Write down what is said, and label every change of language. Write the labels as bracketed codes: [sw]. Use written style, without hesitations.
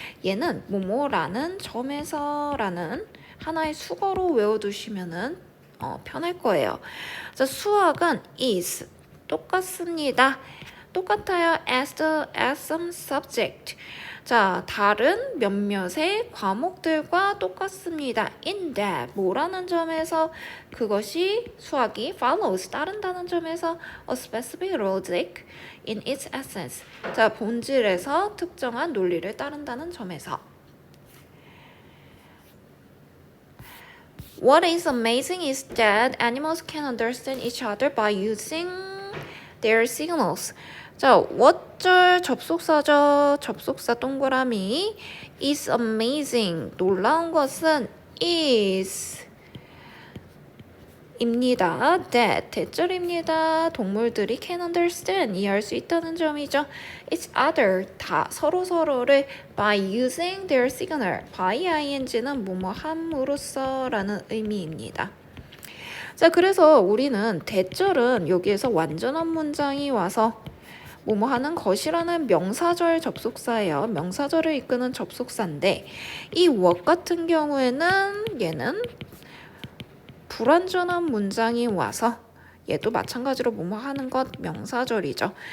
[ko] 얘는 뭐뭐라는 점에서라는 하나의 수거로 외워두시면은 편할 거예요. 자, 수학은 is 똑같습니다. 똑같아요. [en] as some subject. [ko] 자, 다른 몇몇의 과목들과 똑같습니다. [en] in that [ko] 뭐라는 점에서 그것이 수학이 [en] follows [ko] 따른다는 점에서 [en] a specific logic in its essence. [ko] 자, 본질에서 특정한 논리를 따른다는 점에서. [en] What is amazing is that animals can understand each other by using their signals. [ko] 자, what절 접속사죠. 접속사 동그라미 [en] is amazing. [ko] 놀라운 것은 is 입니다. that 대절입니다. 동물들이 [en] can understand [ko] 이해할 수 있다는 점이죠. [en] Each other [ko] 다 서로를 [en] by using their signal by ing는 [ko] 뭐뭐 함으로써라는 의미입니다. 자, 그래서 우리는 대절은 여기에서 완전한 문장이 와서 뭐뭐 하는 것이라는 명사절 접속사예요. 명사절을 이끄는 접속사인데 이 what 같은 경우에는 얘는 불완전한 문장이 와서 얘도 마찬가지로 뭐뭐 하는 것 명사절이죠.